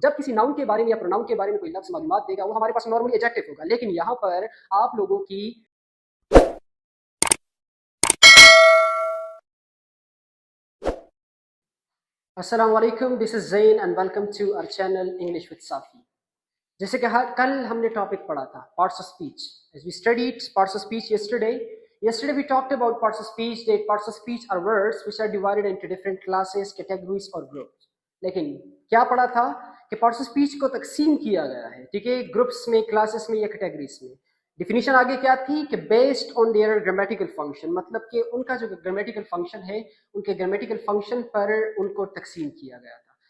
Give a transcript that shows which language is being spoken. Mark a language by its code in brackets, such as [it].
[ur] جب کسی ناؤن کے بارے میں یا پروناؤن کے بارے میں کوئی لفظ معلومات دے گا وہ ہمارے پاس نارملی ایڈجیکٹو ہوگا، لیکن یہاں پر آپ لوگوں کی السلام علیکم، [en] This is Zain and welcome to our channel English with Safi. [ur] جیسے کہ کل ہم نے ٹاپک پڑھا تھا parts of speech. [en] As we studied parts of speech yesterday we talked about parts of speech. That parts of speech are words which are divided into different classes, categories or groups. [ur] لیکن کیا پڑھا تھا کہ parts of speech کو تقسیم کیا گیا ہے، ٹھیک ہے، گروپس میں، کلاسز میں یا کیٹیگریز میں. ڈیفینیشن آگے کیا تھی کہ [en] based on their grammatical function, [ur] مطلب کہ ان کا جو گرامیٹیکل فنکشن ہے ان کے گرامیٹیکل فنکشن پر ان کو تقسیم کیا گیا تھا.